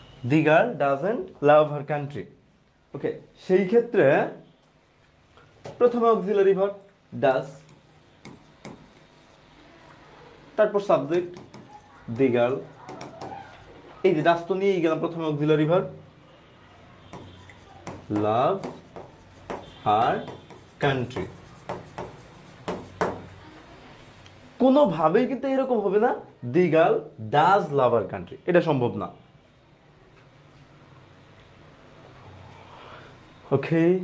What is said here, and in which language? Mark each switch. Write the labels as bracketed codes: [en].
[en] The girl doesn't love her country. [bn] ওকে, সেই ক্ষেত্রে প্রথমে অক্সিলারি ভার্ব ডাজ, তারপর সাবজেক্ট দি গার্ল। এই যে ডাজ তো নিয়েই গেলাম, প্রথমে অক্সিলারি ভার্ব [en] Love her country. [bn] কোনোভাবেই কিন্তু এরকম হবে না [en] the girl does love her country, [bn] এটা সম্ভব না। ওকে,